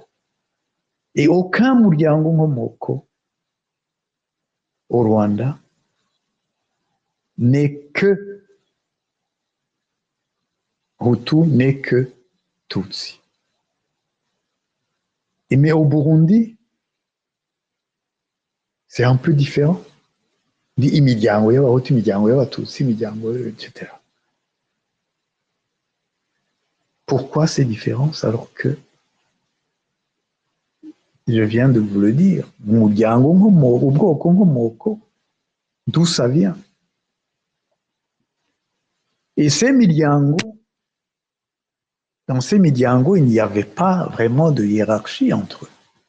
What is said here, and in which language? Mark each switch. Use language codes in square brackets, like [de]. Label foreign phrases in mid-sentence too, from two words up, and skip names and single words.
[fr] Et aucun [rn] Muryango Ngomoko [fr] au Rwanda n'est que Hutu, n'est que Tutsi. Mais au Burundi, c'est un peu différent. [rn] Imiryango y'Abahutu, imiryango y'Abatutsi, imiryango, [fr] etc. Pourquoi ces différences alors que, je viens de vous le dire, [rn] Muryango Ngomoko, ubwoko Ngomoko, [fr] d'où ça vient? Et ces Miryango, dans ces Miryango, il n'y avait pas vraiment de hiérarchie entre eux.